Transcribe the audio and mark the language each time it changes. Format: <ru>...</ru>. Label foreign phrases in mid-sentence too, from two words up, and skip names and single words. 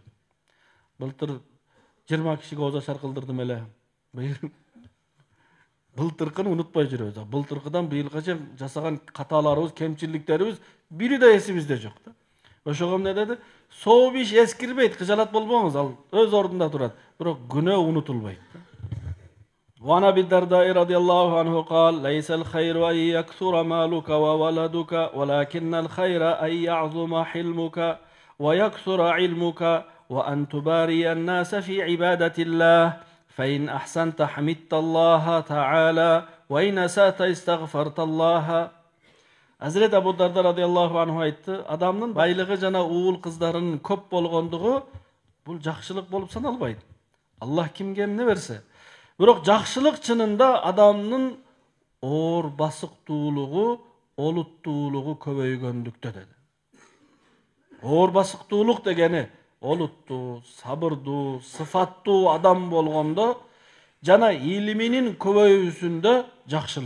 <ky>Былтыр 20 кишиге ооза кылдырдым эле. Былтыркыны унутпай жүрөбүз. Былтыркыдан быйылга чейин жасаган каталарыбыз, кемчиликтерибиз бири да эсибизде жок да. Ошого эмне деди? Сооп иш эскирбейт, кыжалат болбоңуз, ал өз ордунда турат. Бирок күнөө унутулбайт.</ky> <ar>وعن أبي الدرداء رضي الله عنه قال: ليس الخير أن يكثر مالك وولدك ولكن الخير أن يعظم حلمك ويكثر علمك وأن تباري الناس في عبادة الله فإن أحسنت حمدت الله تعالى وإن أسأت استغفرت الله.</ar> <ky>Hazreti Abu Darda</ky> <ar>رضي الله عنه</ar> <ky>айтты, адамдын байлыгы жана уул кыздарынын көп болгондугу бул жакшылык болуп саналбайт. Аллах кимге эмне берсе. Бирок жакшылык чынында адамдын оор басыктуулугу, олуттуулугу көбөйгөндүктө деди. Оор басыктуулук дегени олуттуу, сабырдуу, сыфаттуу адам болгондо жана илиминин көбөйүүсүндө жакшылык.</ky>